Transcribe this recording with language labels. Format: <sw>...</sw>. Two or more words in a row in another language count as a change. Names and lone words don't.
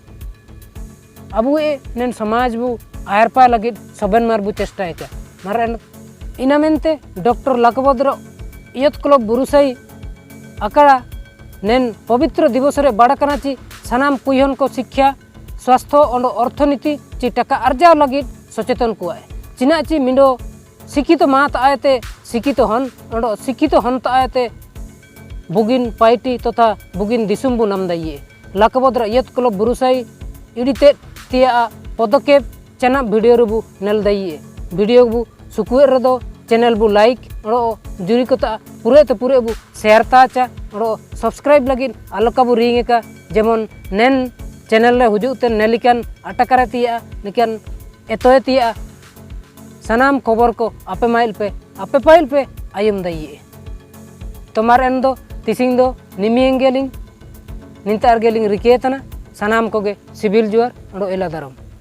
<sat>अबु नेन समाज बु आयरपा लगी सबन मार बु चेष्टायचा मार इना मेनते डॉक्टर लाकबद्र इयत क्लब बुरुसाई अकड़ा नेन पवित्र दिवस रे बाड़ाकना ची सानाम कुयहन को</sat> <hi>शिक्षा स्वास्थ्य और अर्थनीति</hi> <sat>ची टका अर्जाव लगी सचेतन कुआ चिना ची मिंडो शिक्षित मात आयते शिक्षित हन और शिक्षित हन आयते बुगिन पाइटी तथा बुगिन दिसुम बु नाम दाइए लाकबद्र इयत क्लब बुरुसाई इडिते तिया पदकेप चना वीडियो रे बु नेल दाइए वीडियो बु सुकुए रे दो चैनल बु लाइक और जुरी को पूरे तो पूरे बु शेयर ताचा और सब्सक्राइब लगी आलोका बु रिंगे का जेमन नेन चैनल रे हुजुते नेलिकन अटकरे तिया निकन एतोय तिया सनाम खबर को आपे पाइल पे आयम दाइए तोमार एन दो तिसिंग दो निमियंगेलिंग निंतार गेलिंग रिकेतना सनाम कोगे सिविल जुआर और एला दारम</sat>